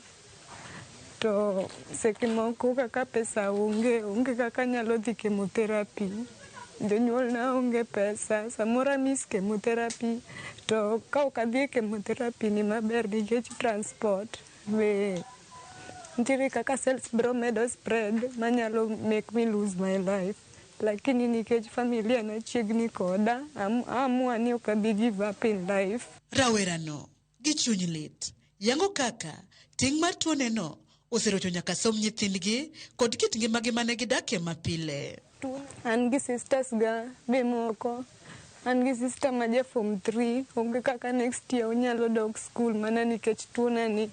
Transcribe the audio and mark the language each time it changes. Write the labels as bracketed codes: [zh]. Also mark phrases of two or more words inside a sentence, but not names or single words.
[luo] To seche moko kaka pesa onge kaka nyalo dhi chemotherapy. Jonyuol na onge pesa. Samoro [en] miss chemotherapy. [luo] To ka ok adhi chemotherapy ni maber nikech transport. Nitiere kaka cells biro medo spread manyalo [en] make me lose my life. [luo] Lakini nikech familia na chiegni koda, amua ni ok abi [en] give up in life. [luo] Rawerano gi chuny lit yango kaka ting' mar tuoneno oserocho nyaka som nyithindgi kod kit ngimagi mane gidakie mapile. An gi sisters ga be moko. An gi sister ma ja form 3 onge kaka [en] next year [luo] onyalo dok school mana nikech tuona ni.